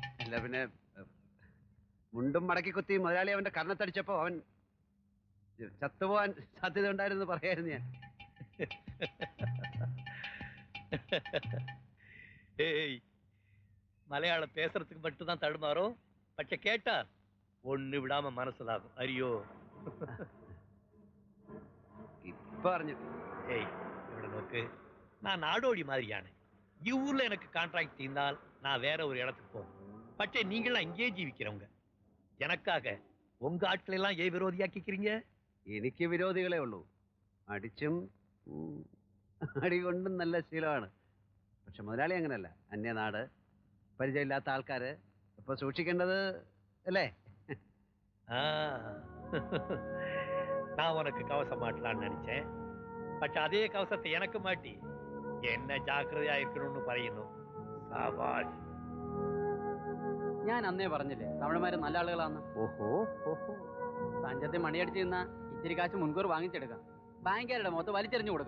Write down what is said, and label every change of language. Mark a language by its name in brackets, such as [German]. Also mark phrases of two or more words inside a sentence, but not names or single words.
[Malayalam] അല്ല പിന്നെ മുണ്ടും മടക്കി കുത്തി മുതലാളി അവന്റെ കർണത്തടിച്ചപ്പോ അവൻ ചത്തുപോകാൻ സാധ്യത ഉണ്ടായിരുന്നു പറയായിരുന്നു ഞാൻ. [Tamil] ஏய் மலையாளம் பேசுறதுக்கு மட்டும்தான் தடுமாறும். பச்சை கேட்டா ஒண்ணு விடாம மனசுலாகும். அறியோ? இப்ப அறிഞ്ഞു. [Malayalam] ஏய் ഇവിടെ നോക്ക്, [Tamil] நான் நாடோடி மாதிரியான ஊர்ல எனக்கு கான்ட்ராக்ட் தீர்ந்தால் நான் வேற ஒரு இடத்துக்கு போவேன். பச்சை நீங்களாம் இங்கேயே ஜீவிக்கிறவங்க. எனக்காக உங்க ஆட்கள் எல்லாம் ஏன் விரோதியாக்கிக்கிறீங்க? [Malayalam] എനിക്ക് വിരോധികളെ ഉള്ളൂ. അടിച്ചും അടി കൊണ്ടും നല്ല ശീലമാണ്. പക്ഷെ മുതലാളി അങ്ങനല്ല. അന്യനാട്, പരിചയമില്ലാത്ത ആൾക്കാര്. ഇപ്പൊ സൂക്ഷിക്കേണ്ടത് അല്ലേ? [Tamil] நான் உனக்கு கவசம் மாட்டலான்னு நினைச்சேன். [Malayalam] പക്ഷെ അതേ കവസത്തെ എനക്ക് മാറ്റി എന്നെ ജാഗ്രതയായിരിക്കണമെന്ന് പറയുന്നു. സാബാഷ്. ഞാൻ അന്നേ പറഞ്ഞില്ലേ തമിഴന്മാര് നല്ല ആളുകളാന്ന്. ഓഹോ ഓഹോ. തഞ്ചത്തെ മണിയടിച്ച് നിന്നാ ഇത്തിരി കാശ് മുൻകൂർ വാങ്ങിച്ചെടുക്കാം. ബാങ്കുകാരുടെ മുഖത്ത് വലിച്ചെറിഞ്ഞു കൊടുക്കാം.